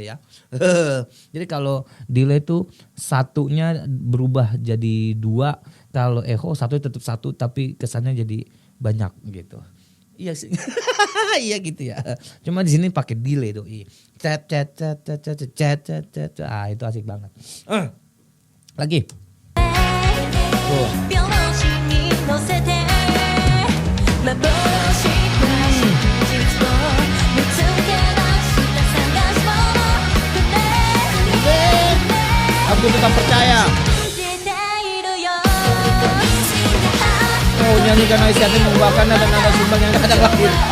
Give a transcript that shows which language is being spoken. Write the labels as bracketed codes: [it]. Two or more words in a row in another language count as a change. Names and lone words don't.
[id] Jadi kalau delay itu satunya berubah jadi dua, Kalau echo satu tetap satu tapi kesannya jadi banyak gitu. Iya sih. Iya gitu ya. Cuma di sini pakai delay doi. Cet cet cet cet cet cet cet cet. Ah itu asik banget. Lagi. Tuh. [ja] 秒の芯に乗せて幻が真実を見つけ出した探し物 [id] Aku tetap percaya. [ja] 信じているよ [id] Oh nyanyikan Aisyah membawakan nada-nada sumbang yang kadang lahir.